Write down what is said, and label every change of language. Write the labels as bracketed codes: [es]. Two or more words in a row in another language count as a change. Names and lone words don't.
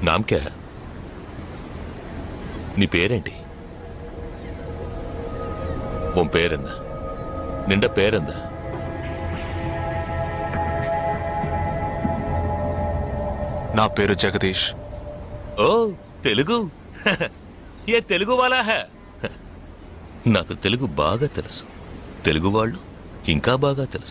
[te] ఠీకే నీ పేరేంటి [ta] உன் பேர் என்ன நின்ற பேர் என்ன [te] నా పేరు జగదీష్. [hi] ओ तेलुगु ये तेलुगु वाला है [te] నాకు తెలుగు బాగా తెలుసు. తెలుగు వాళ్ళు ఇంకా బాగా తెలుసు.